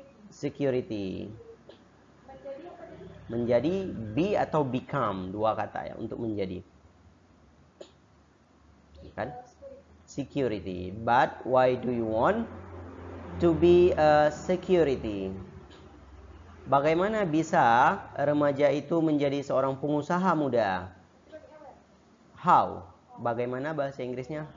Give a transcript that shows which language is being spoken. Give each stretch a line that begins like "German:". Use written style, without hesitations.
Indonesian: Security. Menjadi, be atau become, dua kata ya untuk menjadi.
English: Kan? Security. But why do you want to be a security?
Indonesian: Bagaimana bisa remaja itu menjadi seorang pengusaha muda? How? Bagaimana bahasa Inggrisnya?